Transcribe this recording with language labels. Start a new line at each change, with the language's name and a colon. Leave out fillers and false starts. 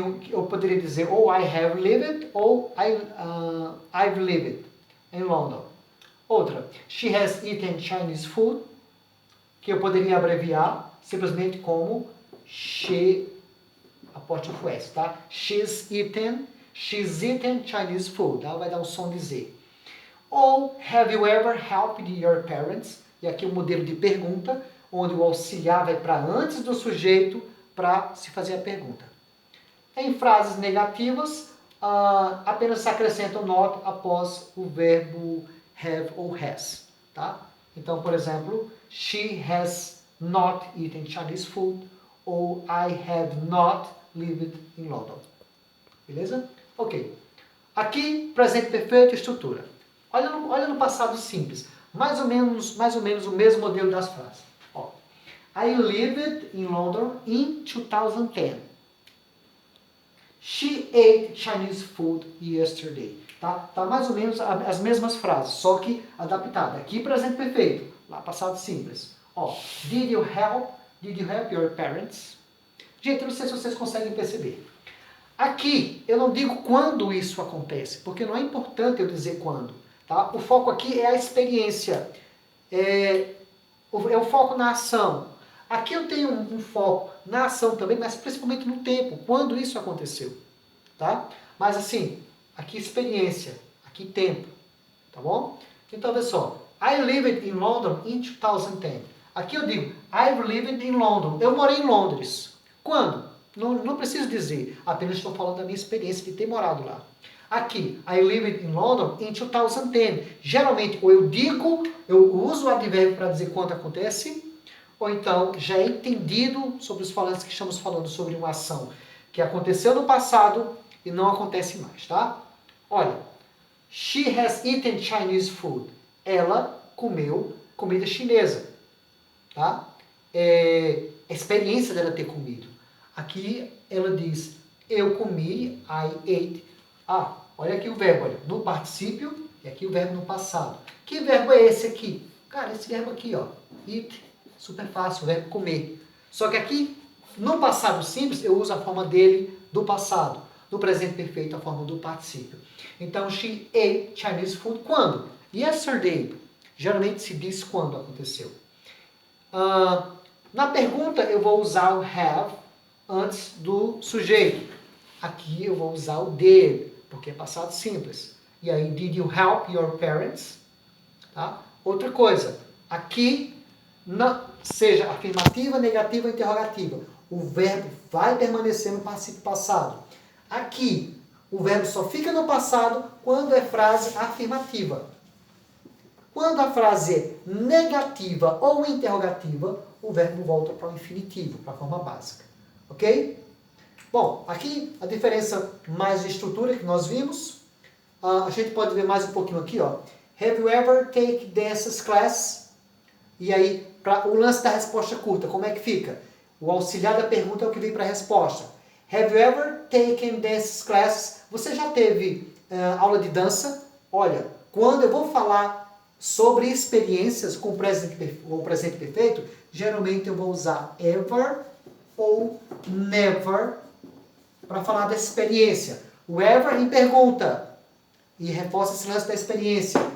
Portuguese: Eu poderia dizer ou
English: I have lived ou I've lived in London.
Portuguese: Outra,
English: she has eaten Chinese food,
Portuguese: que eu poderia abreviar simplesmente como she, apóstrofo S, tá?
English: She's eaten Chinese food,
Portuguese: ela vai dar um som de Z.
English: Ou, have you ever helped your parents?
Portuguese: E aqui o modelo de pergunta, onde o auxiliar vai para antes do sujeito para se fazer a pergunta. Em frases negativas, apenas se acrescenta o not após o verbo have ou has, tá? Então, por exemplo,
English: she has not eaten Chinese food ou I have not lived in London.
Portuguese: Beleza? Ok. Aqui, presente perfeito e estrutura. Olha no passado simples. Mais ou menos o mesmo modelo das frases.
English: Ó, I lived in London in 2010. She ate Chinese food yesterday.
Portuguese: Tá mais ou menos as mesmas frases, só que adaptada. Aqui presente perfeito, lá passado simples.
English: Ó, did you help your parents?
Portuguese: Gente, eu não sei se vocês conseguem perceber. Aqui eu não digo quando isso acontece, porque não é importante eu dizer quando. Tá? O foco aqui é a experiência, é o foco na ação. Aqui eu tenho um foco na ação também, mas principalmente no tempo, quando isso aconteceu. Tá? Mas assim, aqui experiência, aqui tempo. Tá bom? Então, olha só.
English: I lived in London in 2010.
Portuguese: Aqui eu digo,
English: I've lived in London.
Portuguese: Eu morei em Londres. Quando? Não preciso dizer, apenas estou falando da minha experiência de ter morado lá.
English: Aqui, I lived in London in 2010.
Portuguese: Geralmente, ou eu uso o advérbio para dizer quando acontece, ou então já é entendido sobre os falantes que estamos falando sobre uma ação que aconteceu no passado e não acontece mais, tá?
English: Olha, she has eaten Chinese food.
Portuguese: Ela comeu comida chinesa, tá? A experiência dela ter comido. Aqui ela diz, eu comi,
English: I ate.
Portuguese: Olha aqui o verbo, olha, no particípio e aqui o verbo no passado. Que verbo é esse aqui? Cara, esse verbo aqui, ó, eat, super fácil, o verbo comer. Só que aqui, no passado simples, eu uso a forma dele do passado. No presente perfeito, a forma do particípio. Então,
English: she ate Chinese food
Portuguese: quando?
English: Yesterday.
Portuguese: Geralmente se diz quando aconteceu. Na pergunta, eu vou usar o have antes do sujeito. Aqui eu vou usar o did, porque é passado simples.
English: E aí, did you help your parents?
Portuguese: Tá? Outra coisa, aqui, seja afirmativa, negativa ou interrogativa, o verbo vai permanecer no particípio passado. Aqui, o verbo só fica no passado quando é frase afirmativa. Quando a frase é negativa ou interrogativa, o verbo volta para o infinitivo, para a forma básica. Ok? Bom, aqui a diferença mais de estrutura que nós vimos. A gente pode ver mais um pouquinho aqui, ó.
English: Have you ever taken dances class?
Portuguese: E aí, para o lance da resposta curta, como é que fica? O auxiliar da pergunta é o que vem para a resposta.
English: Have you ever taken dances class?
Portuguese: Você já teve aula de dança? Olha, quando eu vou falar sobre experiências com o presente perfeito, geralmente eu vou usar ever ou never para falar da experiência. O ever em pergunta e reforça esse lance da experiência.